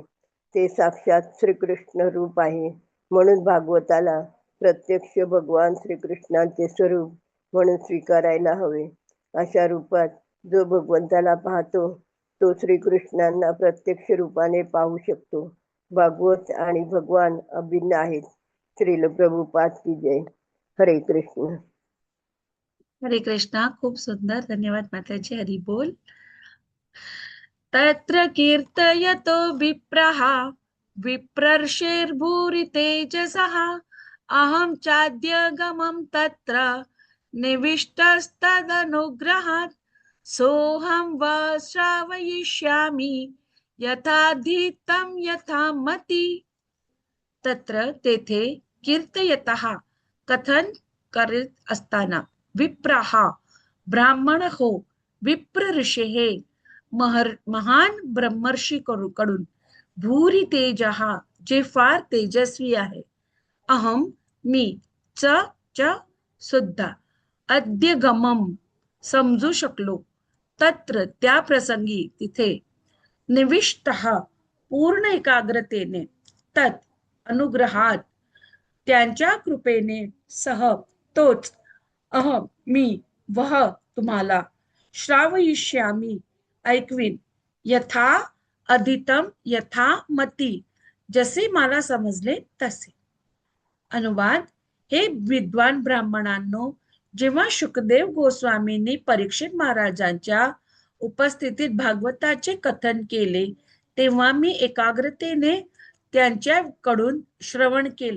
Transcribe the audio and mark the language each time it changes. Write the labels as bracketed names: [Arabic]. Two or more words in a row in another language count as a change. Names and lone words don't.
[Marathi] ते साक्षात श्रीकृष्ण रूप आहे. म्हणून भागवताला प्रत्यक्ष भगवान श्रीकृष्णांचे स्वरूप म्हणून स्वीकारायला हवे. अशा रूपात जो भगवंताला पाहतो तो श्रीकृष्णांना प्रत्यक्ष रूपाने पाहू शकतो. भागवत आणि भगवान अभिन्न आहेत. श्रील प्रभुपाद की जय. हरे कृष्ण. हरे कृष्णा. खूप सुंदर. धन्यवाद माताजी. हरी बोल. [Sanskrit] तत्र कीर्तयतो विप्रः विप्रर्षिर्भूरि तेजसः अहं चाद्यगमं तत्र निविष्टस्तदनुग्रहात् सोऽहं वा श्रावयिष्यामि यथाधीतं यथा मती. [Marathi] तत्र तेथे कीर्तयतः कथन करीत असताना विप्रः ब्राह्मण हो विप्र ऋषी हे महान ब्रह्मर्षी कडून [Sanskrit] भूरी तेजः [Marathi] जे फार तेजस्वी आहे अहम मी च सुद्धा अद्यगमम समजू शकलो तत्र त्या प्रसंगी तिथे निविष्टः पूर्ण एकाग्रतेने तत् अनुग्रहात त्यांच्या कृपेने सह तोच अहम मी वह तुम्हाला श्रावयिष्यामी ऐकवीन [Sanskrit] यथा अधितम यथा मती [Marathi] जसे मला समजले तसे. अनुवाद. हे विद्वान ब्राह्मणांनो, जेव्हा शुकदेव गोस्वामींनी परीक्षित महाराजांच्या उपस्थितीत भागवताचे कथन केले तेव्हा मी एकाग्रतेने त्यांच्याकडून श्रवण केले.